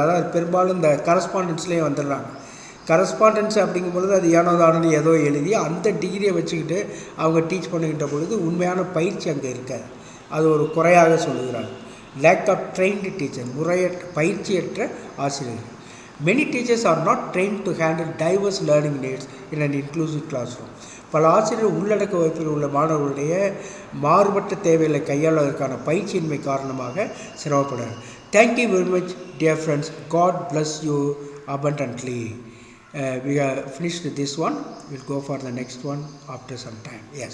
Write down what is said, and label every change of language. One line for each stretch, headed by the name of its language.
Tamil: அதாவது பெரும்பாலும் இந்த கரஸ்பாண்டன்ஸ்லேயே வந்துடுறாங்க. கரஸ்பாண்டன்ஸ் அப்படிங்கும்பொழுது அது ஏனோ தானோ ஏதோ எழுதி அந்த டிகிரியை வச்சுக்கிட்டு அவங்க டீச் பண்ணிக்கிட்ட பொழுது உண்மையான பயிற்சி அங்கே இருக்காது. அது ஒரு குறையாக சொல்லுகிறாங்க.
English: lack of trained teacher,
Tamil: பயிற்சியற்ற ஆசிரியர்கள்.
English: Many teachers are not trained to handle diverse learning needs in an inclusive classroom.
Tamil: பல ஆசிரியர் உள்ளடக்க வகுப்பில் உள்ள மாணவர்களுடைய மாறுபட்ட தேவைகளை கையாளுவதற்கான பயிற்சியின்மை காரணமாக சிரமப்படுறாங்க.
English: Thank you very much, dear friends. God bless you abundantly. We have finished this one. We'll go for the next one after some time. Yes.